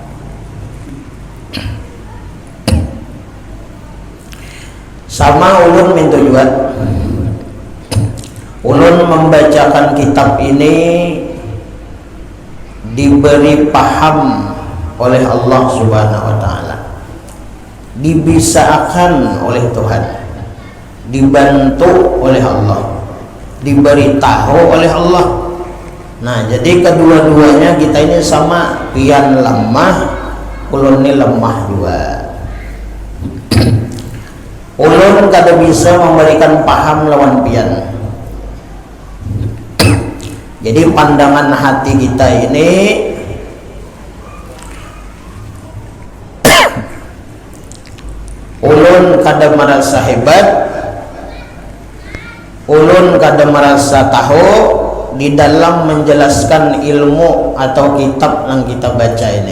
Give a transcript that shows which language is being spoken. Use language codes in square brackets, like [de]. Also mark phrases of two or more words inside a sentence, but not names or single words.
[bjn] Sama ulun minta juga, ulun membacakan kitab ini diberi paham oleh Allah [ar] Subhanahu wa ta'ala, [bjn] dibisakan oleh Tuhan, dibantu oleh Allah, diberi tahu oleh Allah. Nah, jadi kedua-duanya kita ini sama, pian lemah, ulun ini lemah juga. Ulun kada bisa memberikan paham lawan pian. Jadi pandangan hati kita ini ulun kada merasa hebat, ulun kada merasa tahu di dalam menjelaskan ilmu atau kitab yang kita baca ini.